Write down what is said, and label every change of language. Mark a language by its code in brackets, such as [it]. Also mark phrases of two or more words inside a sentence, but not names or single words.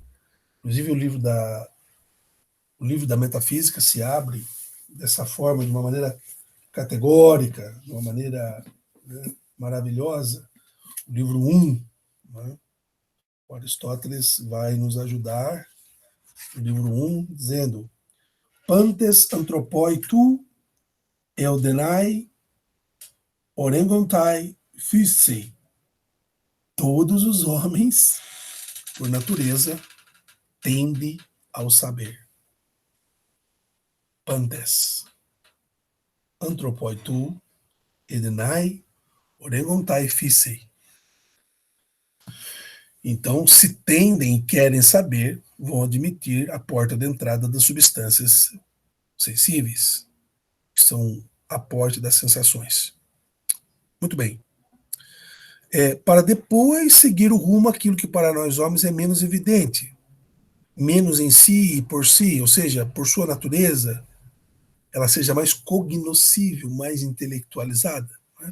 [pt] Inclusive o livro da metafísica se abre dessa forma, de uma maneira categórica, de uma maneira, né, maravilhosa. O livro 1, né, o Aristóteles vai nos ajudar, o livro 1, dizendo: [el] Πάντες ἄνθρωποι τοῦ εἰδέναι ὀρέγονται φύσει. [pt] Todos os homens, por natureza, tendem ao saber. [el] Πάντες ἄνθρωποι τοῦ εἰδέναι ὀρέγονται φύσει. [pt] Então, se tendem e querem saber, vão admitir a porta de entrada das substâncias sensíveis, que são a porta das sensações. Muito bem. Para depois seguir o rumo àquilo que para nós homens é menos evidente, menos em si e por si, ou seja, por sua natureza, ela seja mais cognoscível, mais intelectualizada, né?